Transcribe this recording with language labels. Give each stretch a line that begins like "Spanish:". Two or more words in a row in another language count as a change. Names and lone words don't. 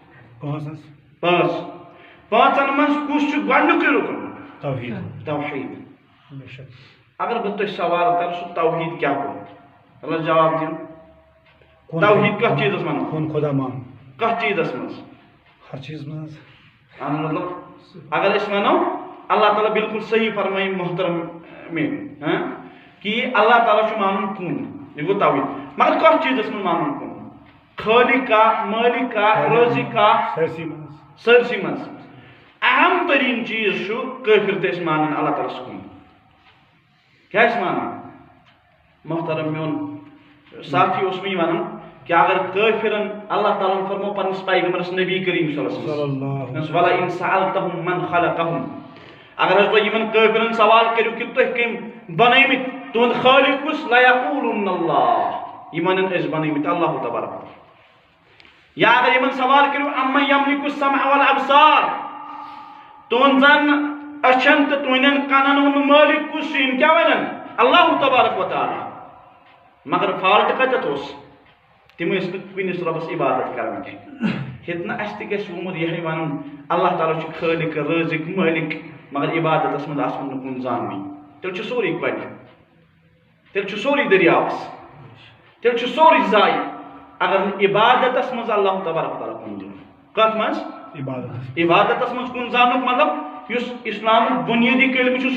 Kashmiri: پانٛژن منٛز کُس چھُ گۄڈنیُکُے رُکُن توحیٖد اگر بہٕ تۄہہِ سوال کرٕ سُہ توحیٖد کیٛاہ گوٚو اللہ جواب دِیِو توحیٖد کتھ چیٖزس ونو کتھ چیٖزس منٛز مطلب اگر أسۍ ونو اللہ تعالیٰ بالکل صحیح فرمٲیہِ محترم میٲنۍ کہ اللہ تعالیٰ چھُ مانُن کُن یہِ گوٚو توحیٖد مگر کتھ چیٖزس منٛز مانُن کُن خٲلق کا مٲلک کا رٲزق کا سٲرسٕے منٛز اہم تریٖن چیٖز چھُ کٲفر تہِ ٲسۍ مانان اللہ تعالیٰ ہس کُن کیٛاہ ٲسۍ مانان محترم میون ساتھی اوس مےٚ یہِ ونان کہ اگر کٲفرن اللہ تعالیٰ ہن فرمو پننس پیغمبرس نبی کریم صلی اللہ علیہ وسلم
Arabic: وَلَئِن سَأَلْتَهُم مَنْ خَلَقَهُم
Kashmiri: اگر حظ تُہۍ یِمن کٲفرن سوال کٔرِو کہ تُہۍ کٔمۍ بنٲیمٕتۍ تُہُنٛد خٲلق کُس
Arabic: لَیَقُولُنَّ اللّٰہ
Kashmiri: یِم ونن أسۍ بنٲیمٕتۍ اللہ تبارک یا اگر یِمن سوال کٔرِو
Arabic: اَمَّن یَملِکُ السَّمْعَ وَالْأَبْصَارَ
Kashmiri: تُہنٛزن أچھن تہٕ تُہنٛدٮ۪ن کَنن ہُنٛد مٲلِک کُس چھُ یِم کیٛاہ ونن اللہ تبارک و تعالی مگر فالٹ کتت اس تم کنس ربس عبادت کران کی ہتنا اس تہ گژھِ ووٚمُت یہے ونُن اللہ تعالیٰ چھُ خالق رازق مالک مگر عبادتس منٛز آسُن نہٕ کُن زاننٕے تیٚلہِ چھُ سورُے گۄڈٕ تیٚلہِ چھُ سورُے دٔریاوس تیٚلہِ چھُ سورُے ضایع اگر نہٕ عبادتس منٛز اللہ تبارک و تعالیٰ کُن دِنُن کتھ منٛز عبادتس منٛز کُن زانُک مطلب یُس اسلامُک بُنیٲدی کلمہٕ چھُ